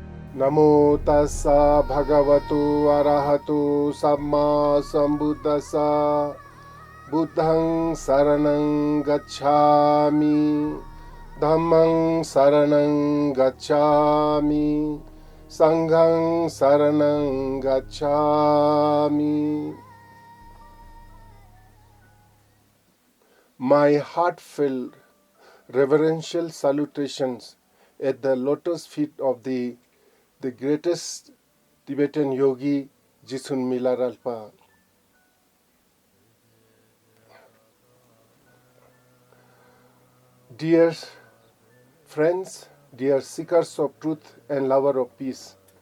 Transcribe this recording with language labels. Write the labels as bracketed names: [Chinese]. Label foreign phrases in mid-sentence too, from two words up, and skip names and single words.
[Pali] Namo tassa bhagavato arahato samma sambuddhassa Buddhang saranang gacchami Dhammang saranang gacchami Sanghang saranang gacchami. [English] My heartfelt reverential salutations at the lotus feet of the greatest Tibetan yogi, Jetsun Milarepa. Dear friends, dear seekers of truth and lover of peace,